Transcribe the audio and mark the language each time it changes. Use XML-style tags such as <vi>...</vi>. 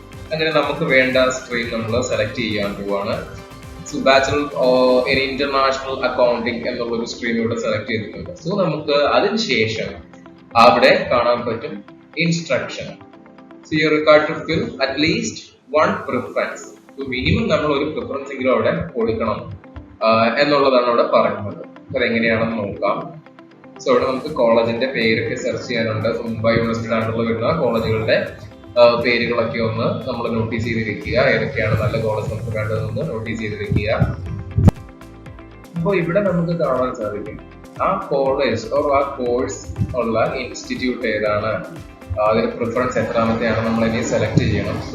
<ml>അങ്ങനെ നമുക്ക് വേണ്ട സ്ട്രീം നമ്മൾ സെലക്ട് ചെയ്യാൻ പോവാണ്. ബാച്ചലർ ഇൻ ഇന്റർനാഷണൽ അക്കൗണ്ടിങ് എന്നുള്ള ഒരു സ്ട്രീം ഇവിടെ സെലക്ട് ചെയ്തിട്ടുണ്ട്. നമുക്ക് അതിനുശേഷം അവിടെ കാണാൻ പറ്റും instruction.</ml> <en>You are required to fill at least one preference.</en> <ml>Minimum നമ്മൾ ഒരു പ്രിഫറൻസ് എങ്കിലും അവിടെ കൊടുക്കണം എന്നുള്ളതാണ് അവിടെ പറയുന്നത്. അതെങ്ങനെയാണെന്ന് നോക്കാം. ഇവിടെ നമുക്ക് കോളേജിന്റെ പേരൊക്കെ സെർച്ച് ചെയ്യാനുണ്ട്. മുംബൈ യൂണിവേഴ്സിറ്റി ആയിട്ടുള്ള വരുന്ന കോളേജുകളുടെ പേരുകളൊക്കെ ഒന്ന് നമ്മൾ നോട്ടീസ് ചെയ്ത് വെക്കുക. ഏതൊക്കെയാണ് നല്ല കോളേജ് നമുക്ക് വേണ്ടതെന്ന് നോട്ടീസ് ചെയ്ത് വെക്കുക. അപ്പോൾ ഇവിടെ നമുക്ക് കാണാൻ സാധിക്കും ആ കോളേജ് ആ കോഴ്സ് ഉള്ള ഇൻസ്റ്റിറ്റ്യൂട്ട് ഏതാണ്, അതിന് പ്രിഫറൻസ് എത്രാമത്തെയാണ് നമ്മൾ ഇനി സെലക്ട് ചെയ്യണം.</ml>